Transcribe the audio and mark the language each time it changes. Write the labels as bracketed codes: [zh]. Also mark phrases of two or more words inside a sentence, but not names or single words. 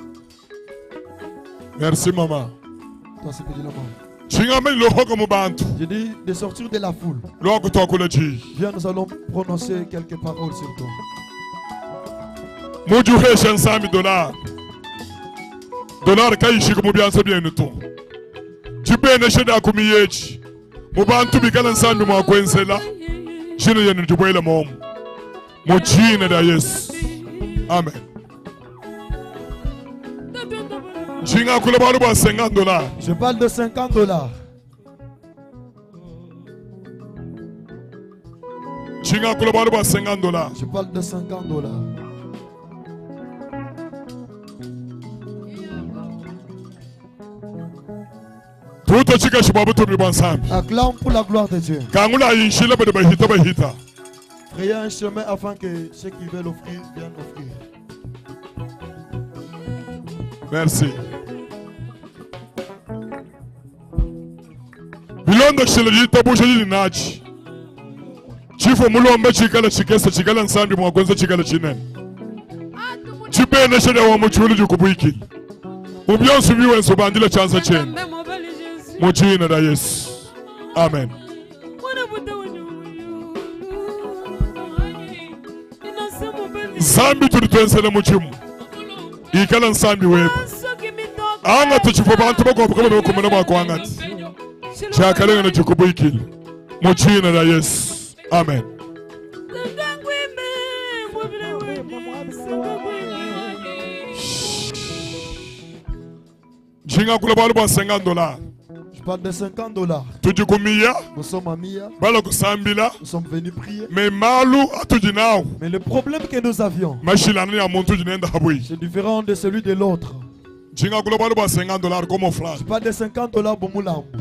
[fr] Toi, c'est que de la mort. Je dis de sortir de la foule. Viens, nous allons prononcer quelques paroles sur toi. [lua] Dollar kayishika mu byanso byenuto kibene sheda kumiyechi mu bantu bikala nsambi mwakwenzela shino yenu tubwela momu mu jina da Yesu. Amen. Jinga kula balu ba $50. [fr] Je parle de $50. [lua] Jinga kula balu ba $50. [fr] Je parle de $50. Acclame pour la gloire de Dieu. Frayez un chemin afin que ceux qui veulent offrir viennent offrir. Merci. [lua] Bilondo shilajita bushajini nachi. Chifo mulomba chikala chikesa chikala nsambi mwakwenza chikala chinene. Chipene shada wa mchulu jukubuiki. Mubionsu viwe nsobandila chanza cheni. Mujina da Yesu. Amen. Zambi tulitwensele muchimu. Ikala nsambi webu. Anga tuchifo bantu bako kama bakumana bako angati. Chakalenga na chukubikili. Mujina da Yesu. Amen. Jinga kula balu ba $50. [fr] Je parle de $50. Nous sommes à Mia. Nous sommes venus prier. Mais le problème que nous avions, c'est différent de celui de l'autre. Je parle de $50 pour Moulambo.